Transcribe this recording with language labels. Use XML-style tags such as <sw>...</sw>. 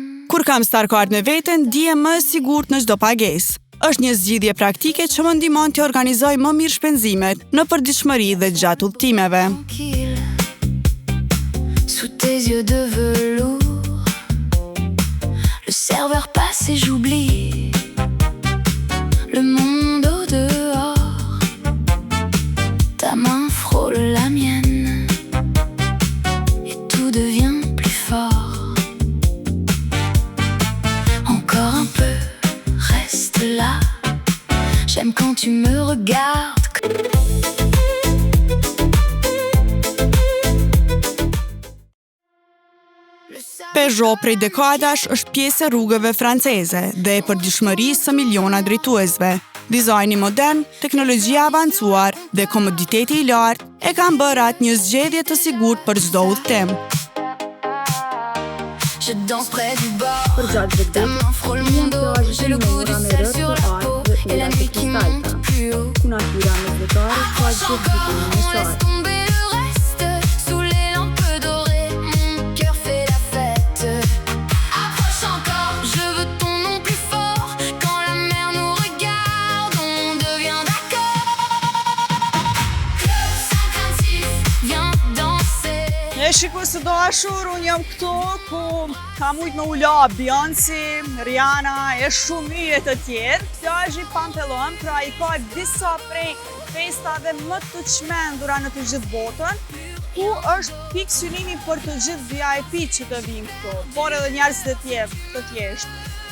<sq>Kur kam Star Card me veten, ndihem më e sigurt në çdo pagesë. Është një zgjidhje praktike që më ndihmon të organizoj më mirë shpenzimet në përditshmëri dhe gjatë udhëtimeve.</sq> <fr>Sous tes yeux de velours, le serveur passe et j'oublie le monde au dehors. Ta main frôle la mienne et tout devient plus fort. Encore un peu, reste là. J'aime quand tu me regardes.</fr> <sq>Peugeot prej dekadash është pjesë e rrugëve franceze dhe e përditshmërisë së miliona drejtuesve. Dizajni modern, teknologjia avancuar dhe komoditeti i lartë e kanë bërë atë një zgjedhje të sigurt për çdo udhëtim.</sq> <fr>Je danse près du bord, ta main frôle mon dos, j'ai le goût du sel sur la peau et la nuit qui monte plus haut. Approche encore, on laisse tomber le reste, sous les lampes dorées, mon cœur fait la fête. Approche encore, je veux ton nom plus fort, quand la mer nous regarde, on devient d'accord. Club 56, viens danser.</fr> <sq>E shikues të dashur, unë jam këtu ku ka mujt me ula Beyoncé, Rihanna e shumë yje të tjerë. Plazhi Pantelon, pra i ka disa prej festave më të çmendura në të gjithë botën, ku është pikë synimi për të gjithë VIP që të vinë këtu, por edhe njerëz të tjerë, të thjeshtë.</sq>